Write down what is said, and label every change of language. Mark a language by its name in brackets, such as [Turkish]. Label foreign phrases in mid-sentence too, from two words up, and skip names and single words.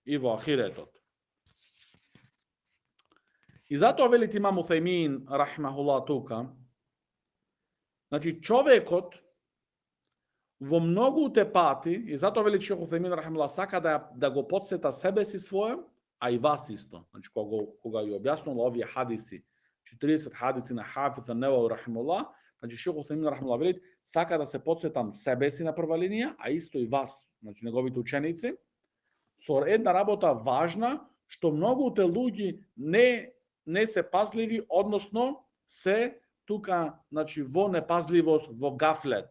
[Macedonian] И затоа велите имам Уфемин, рахимахуллах, тука, значи човекот во многуте пати, и затоа вели Шейх Уфемин, рахимахуллах, сака да го подсета себе си своје, а и вас исто. Значи, кога ја објаснува овие хадиси, 40 хадиси на Хафиз ан-Навави, рахимахуллах, значи Шейх Уфемин, рахимахуллах, вели, сака да се подсетам себе си на прва линија, а исто и вас, значи неговите ученици, со една работа важна, што многуте луѓе не се пазливи, односно се тука, значи, во непазливост, во гафлет.